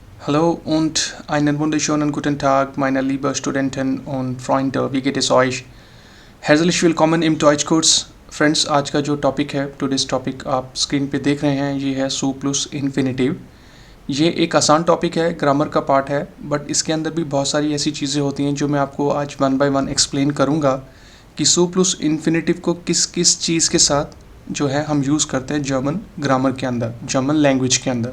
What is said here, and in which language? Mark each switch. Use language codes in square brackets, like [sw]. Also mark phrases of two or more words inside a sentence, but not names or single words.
[de] Hallo und einen wunderschönen guten Tag, meine lieben Studenten und Freunde. Wie geht es euch? Herzlich willkommen im Deutschkurs. [hi] फ्रेंड्स, आज का जो टॉपिक है, [en] Today's topic [hi] आप स्क्रीन पे देख रहे हैं, ये है [de] zu plus Infinitiv. [hi] ये एक आसान टॉपिक है, ग्रामर का पार्ट है, बट इसके अंदर भी बहुत सारी ऐसी चीज़ें होती हैं जो मैं आपको आज [en] one by one explain [hi] करूँगा कि [de] zu plus Infinitiv [hi] को किस किस चीज़ के साथ जो है हम यूज़ करते हैं [en] German grammar [hi] के अंदर, [en] German language [hi] के अंदर।